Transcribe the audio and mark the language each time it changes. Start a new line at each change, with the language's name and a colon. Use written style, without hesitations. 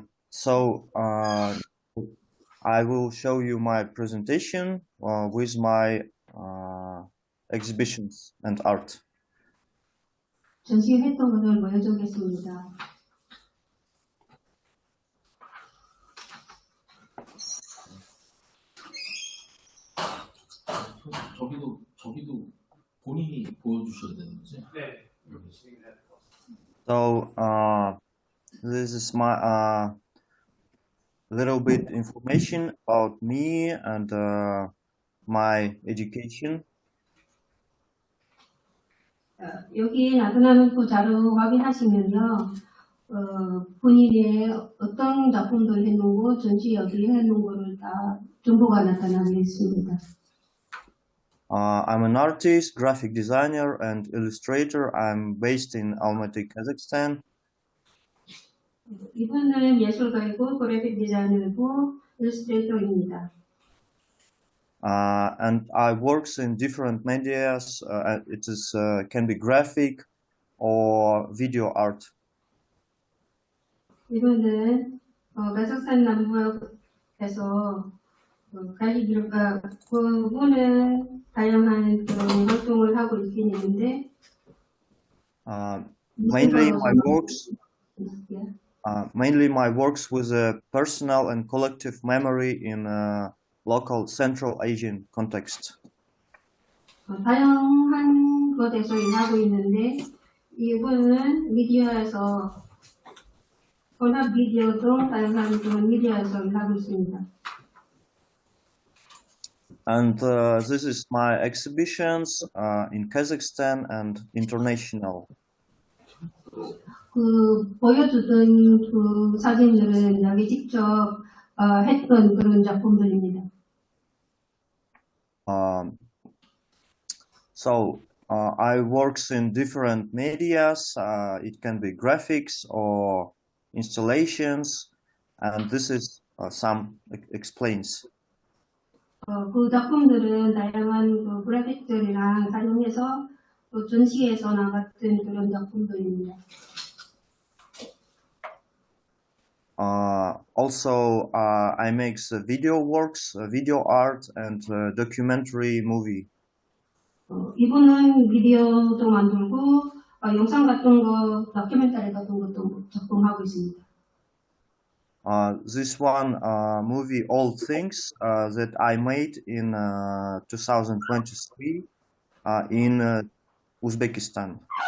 English: So I will show you my presentation with my exhibitions and art.
Korean: 전시했던 것을 보여주겠습니다. 저기도 본인이 보여주셔야 되는 거지? 네.
English: So this is my little bit information about me and my education.
Korean: 여기 나타나는 그 자료 확인하시면요. 본인의 어떤 작품들 해놓은 전시 여기 해놓은 거를 다 정보가 나타나고 있습니다.
English: I'm an artist, graphic designer, and illustrator. I'm based in Almaty, Kazakhstan.
Korean: 이분은 예술가이고 그래픽 디자이너이고 일러스트레이터입니다.
English: And I works in different medias. It is can be graphic or video art.
Korean: 이분은 카자흐스탄 남부에서 그분은 다양한 그런 활동을 하고 있긴 있는데
English: mainly my works with a personal and collective memory in a local Central Asian context.
Korean: 다양한 것에서 일하고 있는데 이분은 미디어에서 혼합 미디어 등 다양한 그런 미디어에서 일하고 있습니다.
English: And this is my exhibitions in Kazakhstan and international.
Korean: 보여주던 그 사진들은 여기 직접 했던 그런 작품들입니다.
English: So I works in different medias. It can be graphics or installations, and this is some explains.
Korean: 그 작품들은 다양한 그 그래픽들이랑 사용해서 또 전시에서 나갔던 그런 작품들입니다.
English: Also, I make video works, video art, and documentary movie.
Korean: 이분은 미디어도 만들고 영상 같은 거, 다큐멘터리 같은 것도 작동하고 있습니다.
English: This one movie, All Things, that I made in 2023 in Uzbekistan.